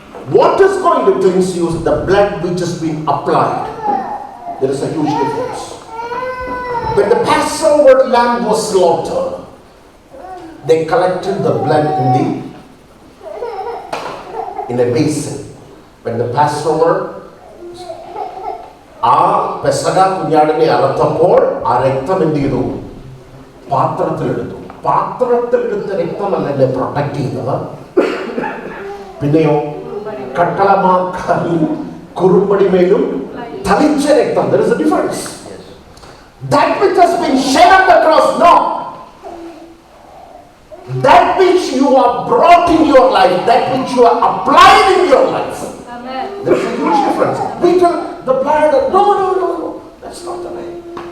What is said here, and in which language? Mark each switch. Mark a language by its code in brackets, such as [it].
[en] What is going to cleanse you is the blood which has been applied. There is a huge difference. When the Passover lamb was slaughtered, they collected the blood in a basin. When the Passover, [ml] ആ പെസഹ കുഞ്ഞാടിനെ അറുത്തപ്പോൾ ആ രക്തം എന്ത് ചെയ്തു? പാത്രത്തിലെടുത്തു. പാത്രത്തിലെടുത്ത രക്തമല്ലേ protect ചെയ്യുന്നത്? പിന്നെയോ കട്ടളമാക്കാനും കുറുമ്പടിമേലും തളിച്ച രക്തം. [en] There is a difference. That which has been shed on the cross, no. That which you are brought in your life, that which you are applied in your life. Amen. There is a huge difference. We tell the blood, no. That's not the way.